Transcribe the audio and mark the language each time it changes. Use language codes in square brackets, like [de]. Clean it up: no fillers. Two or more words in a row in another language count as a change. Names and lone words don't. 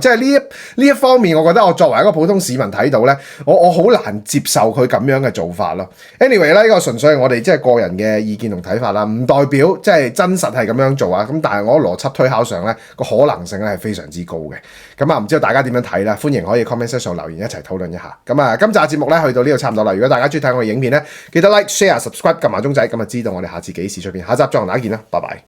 [yue] 即係呢一方面，我覺得我作為一個普通市民睇到咧，我好難接受佢咁樣嘅做法咯。Anyway 咧，呢個純粹係我哋即係個人嘅意見同睇法啦，唔代表即係真實係咁樣做啊。咁但係我邏輯推敲上咧個可能性咧係非常之高嘅。咁啊，唔知道大家點樣睇啦？歡迎可以 [en] comment section [yue] 留言一齊討論一下。咁啊，今集節目咧去到呢度差唔多啦。如果大家中意睇我嘅影片咧，記得 [en] like、share、subscribe [yue] 撳埋鐘仔，咁就知道我哋下次幾時出片。下集再同大家見啦，拜拜。